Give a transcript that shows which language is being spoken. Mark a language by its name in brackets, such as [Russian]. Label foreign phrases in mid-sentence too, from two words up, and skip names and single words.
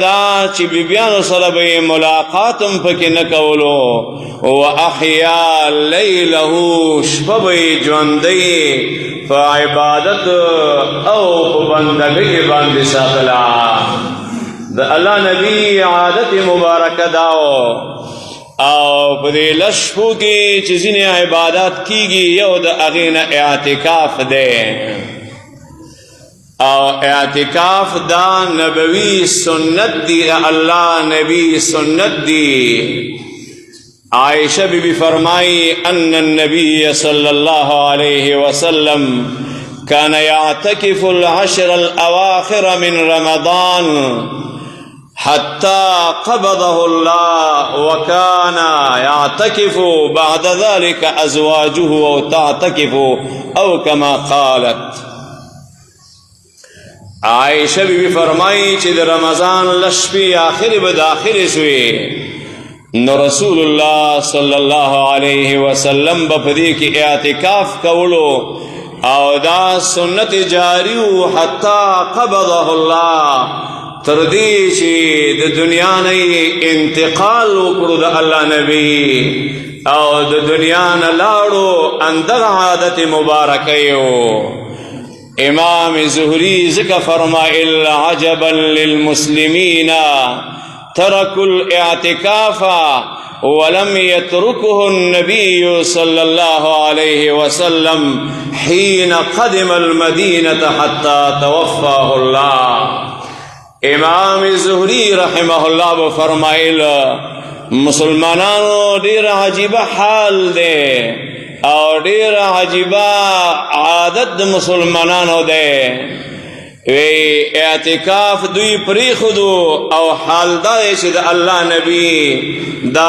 [Pashto] ده چې بیبیانو سره به یې ملاقات هم پکې نه کولو [Arabic] واحیا لیله [Pashto] شپه به یې ژوندی په عبادت او په بندګۍ باندې ساتله د الله نبی عادت مبارکه دا او په دې لشپو کې چې ځینې عبادات کیږي یو د هغې نه اعتکاف دی او اعتکاف دا نبوی سنت دی اللہ نبی سنت دی عائشہ بی بی فرمائی [Arabic] ان النبی صلی اللہ علیہ وسلم كان يعتكف العشر الأواخر من رمضان حتى قبضه الله وكان يعتكف بعد ذلك أزواجه أو تعتكف أو كما قالت عائشہ [Pashto] بی بی فرمائی چې د رمضان لشپی آخری به داخل شوی نو رسول الله [Arabic] صلی الله علیه وسلم [Pashto] به په دې کې اعتکاف کولو او دا سنت جاری [Arabic] حتی قبضه الله [Pashto] تر دې چې د دنیا نه انتقال وکړو د الله نبی او د دنیا نه لاړو اندغه عادت مبارکه یو امام زهری ذکر فرمائل [Arabic] عجبا للمسلمین تركوا الاعتكاف ولم يتركه النبي صلى الله عليه وسلم حين قدم المدينة حتى توفاه الله [Pashto] امام زهری رحمه الله فرمائل مسلمانانو ډیر عجیب حال دی او ډیر عجیبه عادت د مسلمانانو دی وی اعتکاف دوی پریخدو او حال دا چې د الله نبی دا